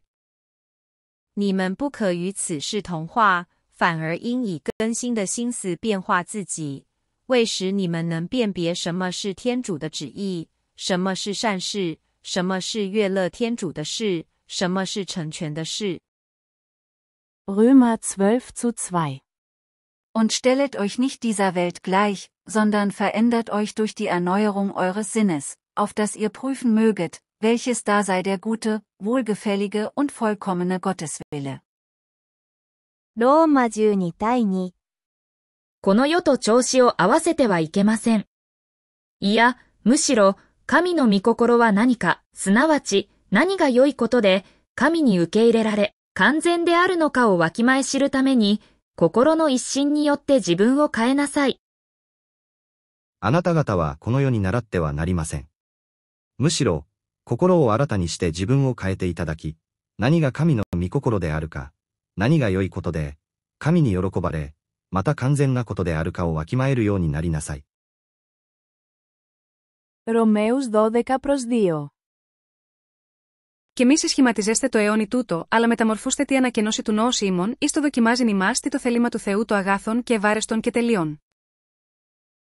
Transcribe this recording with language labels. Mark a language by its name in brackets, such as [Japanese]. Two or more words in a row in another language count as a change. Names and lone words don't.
[Chinese] 你们不可与此世同化，反而应以更新的心思变化自己，为使你们能辨别什么是天主的旨意，什么是善事，什么是悦乐天主的事，什么是成全的事。 [German] Römer 12:2. Und stellet euch nicht dieser Welt gleich, sondern verändert euch durch die Erneuerung eures Sinnes, auf dass ihr prüfen möget, welches da sei der gute, wohlgefällige und vollkommene Gotteswille. [Japanese] ローマ12:2。この世と調子を合わせてはいけません。いや、むしろ、神の御心は何か、すなわち、何が良いことで、神に受け入れられ、完全であるのかをわきまえ知るために、心の一心によって自分を変えなさい。あなた方はこの世に倣ってはなりません。むしろ、心を新たにして自分を変えていただき、何が神の御心であるか、何が良いことで、神に喜ばれ、また完全なことであるかをわきまえるようになりなさい。 [Greek] Ρωμαίους 12:2. Και μη συσχηματιζέστε το αιώνι τούτο, αλλά μεταμορφώστε τη ανακαινώση του νόου ημών, εις το δοκιμάζειν ημάς τι το θελήμα του Θεού το αγάθον και ευάρεστον και τελειών.